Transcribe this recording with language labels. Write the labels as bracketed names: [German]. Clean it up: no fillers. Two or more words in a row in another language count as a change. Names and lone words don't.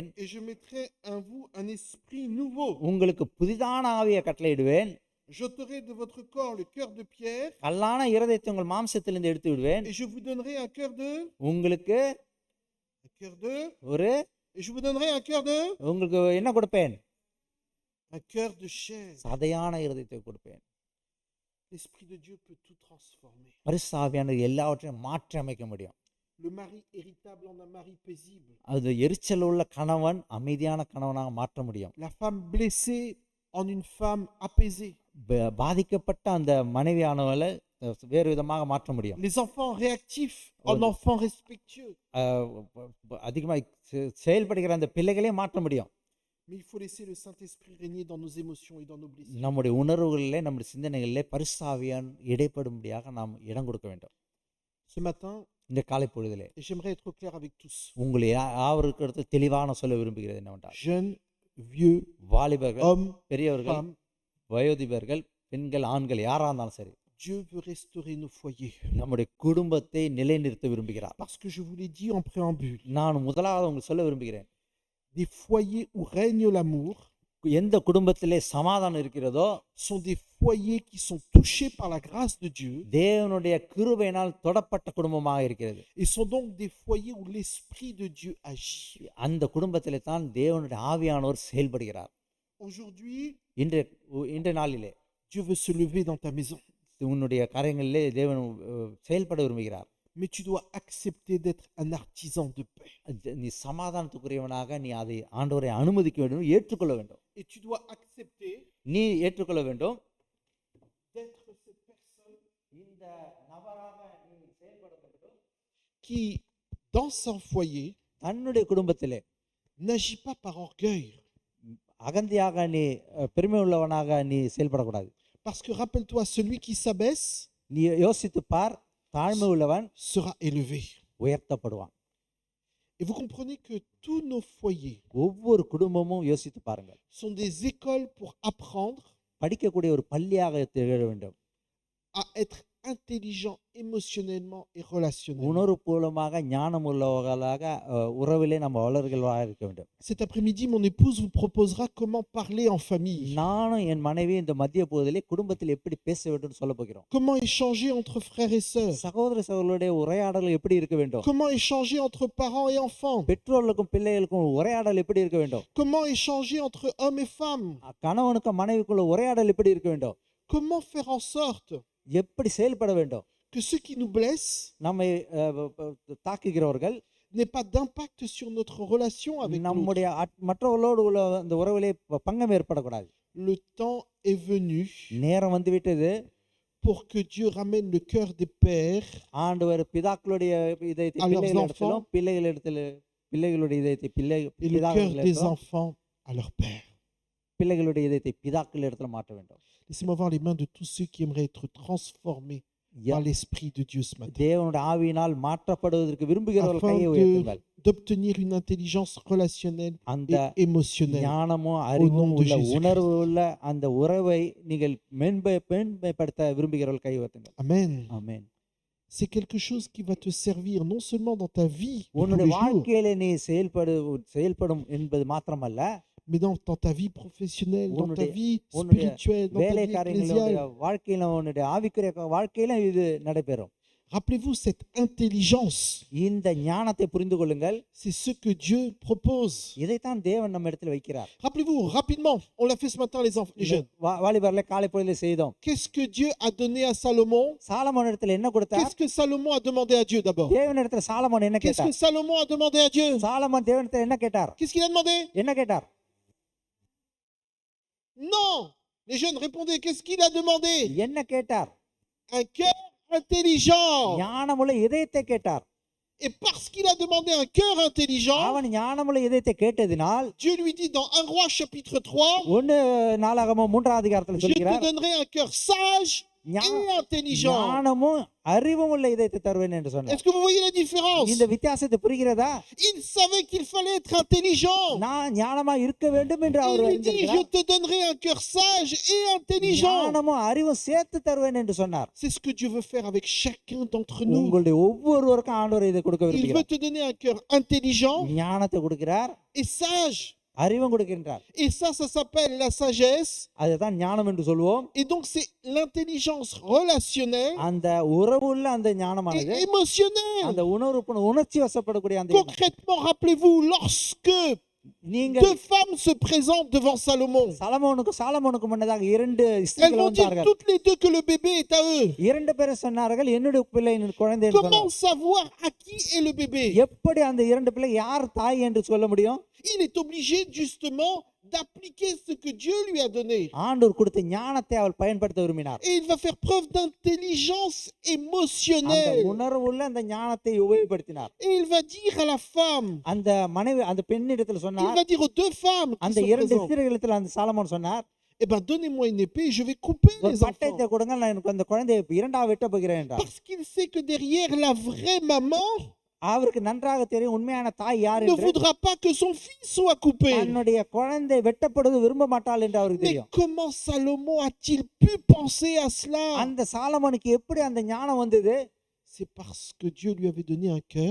[French] et je mettrai en vous un esprit nouveau. [Tamil] உங்களுக்கு புதிதான ஆவியை கட்டளையிடுவேன், [French] J'ôterai de votre corps le cœur de pierre [Tamil] கல்லான இருதயத்தை உங்கள் மாம்சத்திலிருந்து எடுத்து விடுவேன், [French] et je vous donnerai un cœur de [Tamil] உங்களுக்கு ஒரு [French] et je vous donnerai un cœur de [Tamil] உங்களுக்கு என்ன கொடுப்பேன்? [French] un cœur de chair. [Tamil] சதையான இருதயத்தை கொடுப்பேன். [French] L'Esprit de Dieu peut tout transformer. [Tamil] பரிசுத்த ஆவியானவர் எல்லாவற்றையும் மாற்றி அமைக்க முடியும். [French] Le mari irritable en un mari paisible. [Tamil] அது எரிச்சல் உள்ள கணவன் அமைதியான கணவனாக மாற்ற முடியும். [French] La femme blessée en une femme apaisée. [Tamil] பாதிக்கப்பட்ட அந்த மனைவியானவளை வேறு விதமாக மாற்ற முடியும். [French] Les enfants réactifs en enfants respectueux. [Tamil] அதிகமாக செயல்படுகிற அந்த பிள்ளைகளே மாற்ற முடியும். [French] Mais il faut laisser le Saint-Esprit régner dans nos émotions et dans nos blessures. [Tamil] நம்முடைய உணர்வுகளிலே நம்முடைய சிந்தனைகளிலே பரிசுத்த ஆவியான் இடைப்படும்படியாக நாம் இடம் கொடுக்க வேண்டும். [French] Ce matin, [Tamil] இந்த காலை பொழுதிலே [French] et j'aimerais être clair avec tous. [Tamil] உங்களை யாவருக்கு தெளிவான சொல்ல விரும்புகிறது என்னவென்றால், [French] Jeunes, vieux, [Tamil] வாலிபர்கள், [French] hommes, [Tamil] பெரியவர்கள், [French] femmes, [Tamil] வயோதிபர்கள், பெண்கள், ஆண்கள் யாரா இருந்தாலும் சரி, [French] Dieu veut restaurer nos foyers. [Tamil] நம்முடைய குடும்பத்தை நிலைநிறுத்த விரும்புகிறார். [French] Parce que je vous l'ai dit en préambule, [Tamil] நான் முதலாவது உங்களுக்கு சொல்ல விரும்புகிறேன், [French] des foyers où règne l'amour [Tamil] எந்த குடும்பத்திலே சமாதானம் இருக்கிறதோ [French] sont des foyers qui sont touchés par la grâce de Dieu [Tamil] தேவனுடைய கிருபையினால் தொடப்பட்ட குடும்பமாக இருக்கிறது. [French] et sont donc des foyers où l'Esprit de Dieu agit. [Tamil] அந்த குடும்பத்திலே தான் தேவனுடைய ஆவியானவர் செயல்படுகிறார். [French] Aujourd'hui, [Tamil] இன்றைய நாளிலே [French] Dieu veut se lever dans ta maison. [Tamil] உன்னுடைய காரியங்களிலே தேவன் செயல்பட விரும்புகிறார். [French] Mais tu dois accepter d'être un artisan de paix. [Tamil] நீ சமாதானத்துக்குரியவனாக நீ அதை ஆண்டவரை அனுமதிக்க வேண்டும், ஏற்றுக்கொள்ள வேண்டும். [French] Et tu dois accepter [Tamil] நீ ஏற்றுக்கொள்ள வேண்டும். [French] d'être cette personne [Tamil] இந்த நபராக நீ செயல்பட வேண்டும். [French] qui, dans son foyer, [Tamil] தன்னுடைய குடும்பத்திலே [French] n'agit pas par orgueil. [Tamil] அகந்தியாக நீ பெருமை உள்ளவனாக நீ செயல்படக்கூடாது. [French] Parce que rappelle-toi, celui qui s'abaisse [Tamil] நீ யோசித்து பார், தாழ்மை உள்ளவன் [French] sera élevé. [Tamil] உயர்த்தப்படுவான். [French] Et vous comprenez que tous nos foyers [Tamil] ஒவ்வொரு குடும்பமும் யோசித்து பாருங்கள், [French] sont des écoles pour apprendre [Tamil] படிக்கக்கூடிய ஒரு பள்ளியாக திகழ வேண்டும். [French] à être intelligent émotionnellement et relationnellement. [Tamil] உணர்வுபூர்வமாக ஞானம் உள்ளவர்களாக உறவிலே நம்ம வளர்களாக இருக்க வேண்டும். [French] Cet après-midi, mon épouse vous proposera comment parler en famille. [Tamil] நானும் என் மனைவி இந்த மத்திய போதிலே குடும்பத்தில் எப்படி பேச வேண்டும் சொல்ல போகிறோம். [French] Comment échanger entre frères et sœurs. [Tamil] சகோதர சகோதரருடைய உரையாடல் எப்படி இருக்க வேண்டும். [French] Comment échanger entre parents et enfants. [Tamil] பெற்றோர்களுக்கும் பிள்ளைகளுக்கும் உரையாடல் எப்படி இருக்க வேண்டும். [French] Comment échanger entre hommes et femmes. [Tamil] கணவனுக்கும் மனைவிக்குள்ள உரையாடல் எப்படி இருக்க வேண்டும். [French] Comment faire en sorte [Tamil] எப்படி செயல்பட வேண்டும். [French] que ceux qui nous blessent [Tamil] நம்மை தாக்குகிறவர்கள் [French] n'aient pas d'impact sur notre relation avec l'autre. [Tamil] நம்முடைய மற்றவர்களோடு உள்ள அந்த உறவிலே பங்கம் ஏற்படக்கூடாது. [French] Le temps est venu [Tamil] நேரம் வந்து விட்டது [French] pour que Dieu ramène le cœur des pères [Tamil] ஆண்டவர் பிதாக்களுடைய இதயத்தை பிள்ளைகளிடத்திலும் பிள்ளைகளுடைய இதயத்தை [French] et le cœur des enfants à leur père. [Tamil] பிள்ளைகளுடைய இதயத்தை பிதாக்களிடத்தில் மாற்ற வேண்டும். [French] Laissez-moi voir les mains de tous ceux qui aimeraient être transformés par l'Esprit de Dieu ce matin. [Tamil] தேவனுடைய ஆவியினால் மாற்றப்படுவதற்கு விரும்புகிறவர்கள் கையை [French] Afin [Tamil] உயர்த்துங்கள். [French] d'obtenir une intelligence relationnelle [Tamil] அந்த [French] et émotionnelle. [Tamil] ஞானமும் அறிவும் [French] de [Tamil] உள்ள [French] Jésus [Tamil] உணர்வு உள்ள அந்த உறவை நீங்கள் மேன்மைப்படுத்த விரும்புகிறவர்கள் கை உயர்த்துங்கள். [French] Amen. [Tamil] ஆமென். [French] C'est quelque chose qui va te servir non seulement dans ta vie de tous [Tamil] உன்னுடைய [French] les jours, [Tamil] வாழ்க்கையிலே நீ செயல்படும் என்பது மாத்திரமல்ல, [French] mais dans ta vie professionnelle, dans ta vie [Tamil] உன்னுடைய [French] spirituelle, dans ta [Tamil] வேலை [French] vie [Tamil] காரியங்களுடைய [French] ecclésiale. [Tamil] வாழ்க்கையில உன்னுடைய ஆவிக்குரிய வாழ்க்கையில இது நடைபெறும். [French] Rappelez-vous cette intelligence. [Tamil] இந்த ஞானத்தை புரிந்து கொள்ளுங்கள். [French] C'est ce que Dieu propose. [Tamil] இதைத்தான் தேவன் நம்ம இடத்துல வைக்கிறார். [French] Rappelez-vous rapidement, on l'a fait ce matin les enfants, les jeunes. [Tamil] வாலிபர்ல காலை பொழுதுல செய்தோம். [French] Qu'est-ce que Dieu a donné à Salomon? [Tamil] சாலமோன் இடத்துல என்ன கொடுத்தார்? [French] Qu'est-ce que Salomon a demandé à Dieu d'abord? [Tamil] தேவன் இடத்துல சாலமோன் என்ன [French] Qu'est-ce [Tamil] கேட்டார்? [French] que Salomon a demandé à Dieu? [Tamil] சாலமோன் தேவன் இடத்துல என்ன கேட்டார்? [French] Qu'est-ce qu'il a demandé? [Tamil] என்ன கேட்டார்? [French] Non! Les jeunes, répondez. Qu'est-ce qu'il a demandé? [Tamil] என்ன கேட்டார்? [French] Un cœur intelligent. [Tamil] ஞானமுள்ள இதயத்தை கேட்டார். [French] Et parce qu'il a demandé un cœur intelligent, [Tamil] அவன் ஞானமுள்ள இதயத்தை கேட்டதினால் [French] Dieu lui dit dans 1 Roi chapitre 3, [Tamil] 1 நாளாகமம் 3ஆம் அதிகாரத்தில் [French] je te [Tamil] சொல்கிறார், [French] donnerai un cœur sage et intelligent. [Tamil] ஞானமும் அறிவும் உள்ள இதயத்தை தருவேன் என்று சொன்னார். [French] Est-ce que vous voyez la différence? [Tamil] இந்த வித்தியாசத்தை புரிகிறதா? [French] Il savait qu'il fallait être intelligent. [Tamil] நான் ஞானமா இருக்க வேண்டும் என்று [French] Il [Tamil] அவர் [French] lui dit, je [Tamil] அறிந்திருக்கிறார். [French] te donnerai un cœur sage et intelligent. [Tamil] ஞானமும் அறிவும் சேர்த்து தருவேன் என்று சொன்னார். [French] C'est ce que Dieu veut faire avec chacun d'entre nous. [Tamil] உங்களுடைய ஒவ்வொருவருக்கும் ஆண்டவர் இதை கொடுக்க [French] Il veut [Tamil] விரும்புகிறார். [French] te donner un cœur intelligent [Tamil] ஞானத்தை கொடுக்கிறார், [French] et sage. [Tamil] அறிவும் கொடுக்கின்றார். [French] Et ça s'appelle la sagesse. [Tamil] அதுதான் ஞானம் என்று சொல்வோம். [French] Et donc c'est l'intelligence relationnelle [Tamil] அந்த உறவுள்ள அந்த [French] et [Tamil] ஞானமானது [French] émotionnelle. [Tamil] அந்த உணர்ச்சி வசப்படக்கூடிய அந்த எண்ணம். [French] Concrètement, rappelez-vous, lorsque [Tamil] நீங்கள் [French] Deux femmes se présentent devant Salomon. [Tamil] சாலமோனுக்கு முன்னதாக இரண்டு [French] Elles [Tamil] ஸ்திரீகள் [French] vont dire [Tamil] வந்தார்கள். [French] toutes les deux que le bébé est à eux. [Tamil] இரண்டு பேரும் சொன்னார்கள் என்னுடைய பிள்ளை என்னுடைய குழந்தை என்று சொன்னார்கள். [French] Comment savoir à qui est le bébé? [Tamil] எப்படி அந்த இரண்டு பிள்ளை யார் தாய் என்று சொல்ல முடியும்? [French] Il est obligé justement d'appliquer ce que Dieu lui a donné. [Tamil] ஆண்டவர் கொடுத்த ஞானத்தை அவள் பயன்படுத்த விரும்பினார். [French] Et il va faire preuve d'intelligence [Tamil] அந்த [French] émotionnelle. [Tamil] உணர்வுள்ள அந்த ஞானத்தை உபயோகப்படுத்தினார். [French] Et il va dire à la femme, [Tamil] அந்த மனைவி அந்த பெண்ணிடத்தில் [French] il [Tamil] சொன்னார், [French] va dire aux deux femmes qui [Tamil] அந்த [French] se [Tamil] இரண்டு [French] présentent, [Tamil] ஸ்திரீகளிடத்தில் அந்த சாலமோன் சொன்னார், [French] eh ben donnez-moi une épée et je vais couper [Tamil] ஒரு [French] les [Tamil] பட்டயத்தை [French] enfants. [Tamil] கொடுங்க, நான் எனக்கு அந்த குழந்தையை இரண்டா வெட்ட போகிறேன் என்றார். [French] Parce qu'il sait que derrière la vraie maman [Tamil] அவருக்கு நன்றாக தெரியும் உண்மையான தாய் யார் [French] ne [Tamil] என்று. [French] voudra pas que son fils soit coupé. [Tamil] தன்னுடைய குழந்தை வெட்டப்படுவது விரும்ப மாட்டாள் என்று அவருக்கு [French] Mais [Tamil] தெரியும். [French] comment Salomon a-t-il pu penser à cela? [Tamil] அந்த சாலமோனுக்கு எப்படி அந்த ஞானம் வந்தது? [French] C'est parce que Dieu lui avait donné un cœur